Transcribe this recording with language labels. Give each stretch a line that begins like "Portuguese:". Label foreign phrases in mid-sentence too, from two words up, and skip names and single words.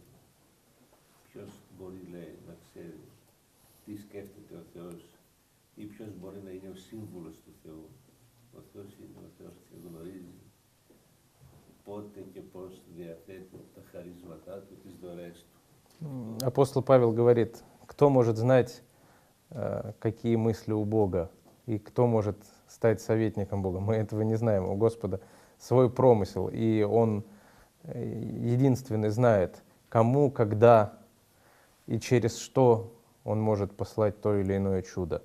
Greek: Ποιος μπορεί, λέει, να ξέρει τι σκέφτεται ο Θεός ή ποιος μπορεί να είναι ο σύμβολος του Θεού. Ο Θεός είναι ο Θεός και γνωρίζει πότε και πώς διαθέτει τα χαρίσματά του, τις δωρές του.
Russian: Апостол Павел говорит, кто может знать, какие мысли у Бога, и кто может стать советником Бога. Мы этого не знаем. У Господа свой промысел, и Он единственный знает, кому, когда и через что Он может послать то или иное чудо.